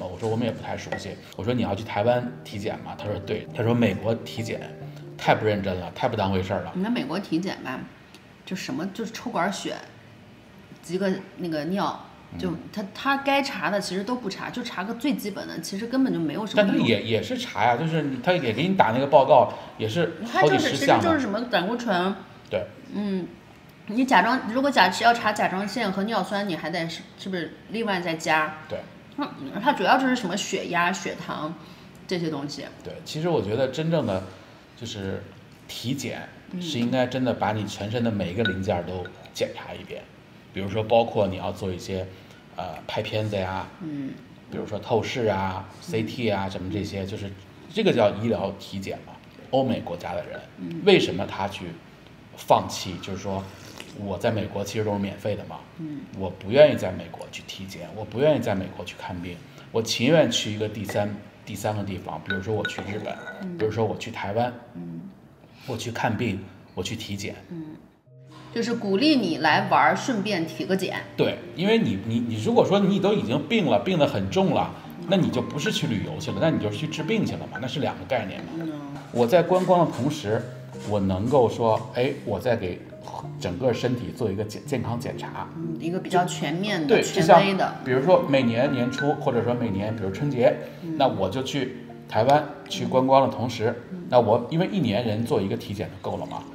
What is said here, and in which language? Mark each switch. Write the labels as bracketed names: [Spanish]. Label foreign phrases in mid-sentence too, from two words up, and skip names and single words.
[Chinese] 我說我們也不太熟悉。我說你要去台灣體檢嗎？他說對。他說美國體檢太不認真了，太不當回事了。你看美國體檢吧，就什麼就是抽管血，幾個那個尿。就他該查的其實都不查，就查個最基本的，其實根本就沒有什麼用。但他也是查呀，就是他也給你打那個報告，也是好幾十項。其實就是什麼膽固醇。對。你如果要查甲狀腺和尿酸，你還得是不是另外再加？對。它主要就是什麼血壓、血糖這些東西。對，其實我覺得真正的就是體檢是應該真的把你全身的每一個零件都檢查一遍。比如說，包括你要做一些，拍片子呀，比如說透視啊、CT 啊什麼這些，就是這個叫醫療體檢嘛。歐美國家的人，為什麼他去放棄？就是說，我在美國其實都是免費的嘛，我不願意在美國去體檢，我不願意在美國去看病，我情願去一個第三個地方，比如說我去日本，比如說我去台灣，我去看病，我去體檢。就是鼓勵你來玩，順便體個檢。對，因為你如果說你都已經病了，病得很重了，那你就不是去旅遊去了，那你就是去治病去了嘛，那是2個概念嘛。我在觀光的同時，我能夠說，哎，我在給整個身體做一個健康檢查，一個比較全面的、對，權威的。比如說每年年初，或者說每年，比如春節，那我就去台灣去觀光的同時，那我因為1年人做一個體檢就夠了嘛。